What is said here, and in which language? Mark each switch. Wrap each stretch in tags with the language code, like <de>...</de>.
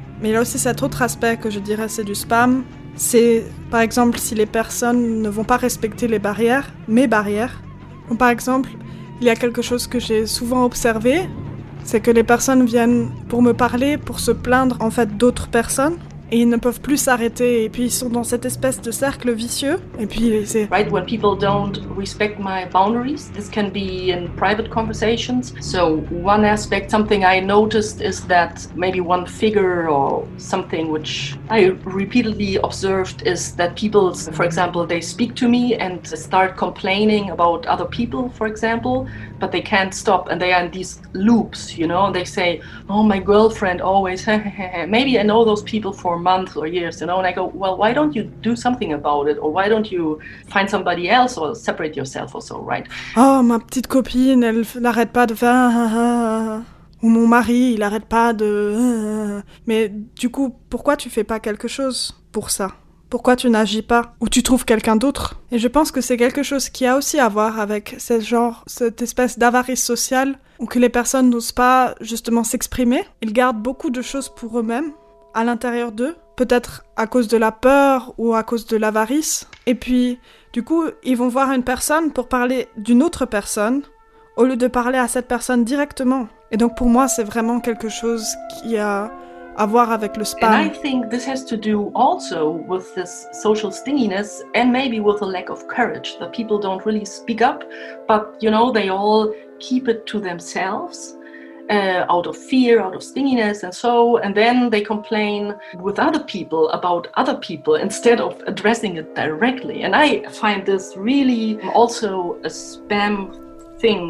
<fr>Mais il y a aussi cet autre aspect que je dirais c'est du spam. C'est par exemple si les personnes ne vont pas respecter les barrières, mes barrières. Ou par exemple, il y a quelque chose que j'ai souvent observé, c'est que les personnes viennent pour me parler, pour se plaindre en fait d'autres personnes. Et ils ne peuvent plus s'arrêter, et puis ils sont dans cette espèce de cercle vicieux, et puis c'est...</fr> <en>Right, when people don't respect my boundaries, this can be in private conversations. So one aspect, something I noticed is that maybe one figure or something which I repeatedly observed is that people, for example, they speak to me and start complaining about other people, for example, but they can't stop, and they are in these loops, you know, they say, oh, my girlfriend always, maybe I know those people for months or years, you know, and I go, well, why don't you do something about it, or why don't you find somebody else, or separate yourself, or so, right?</en> <fr>Oh, ma petite copine, elle n'arrête pas de faire, ou mon mari, il n'arrête pas de, mais du coup, pourquoi tu fais pas quelque chose pour ça? Pourquoi tu n'agis pas ou tu trouves quelqu'un d'autre? Et je pense que c'est quelque chose qui a aussi à voir avec ce genre, cette espèce d'avarice sociale où que les personnes n'osent pas justement s'exprimer. Ils gardent beaucoup de choses pour eux-mêmes, à l'intérieur d'eux, peut-être à cause de la peur ou à cause de l'avarice. Et puis, du coup, ils vont voir une personne pour parler d'une autre personne au lieu de parler à cette personne directement. Et donc pour moi, c'est vraiment quelque chose qui a... avoir avec le spam.</fr> <en>And I think this has to do also with this social stinginess and maybe with a lack of courage that people don't really speak up, but you know they all keep it to themselves out of fear, out of stinginess, and so, and then they complain with other people about other people instead of addressing it directly. And I find this really also a spam thing.</en>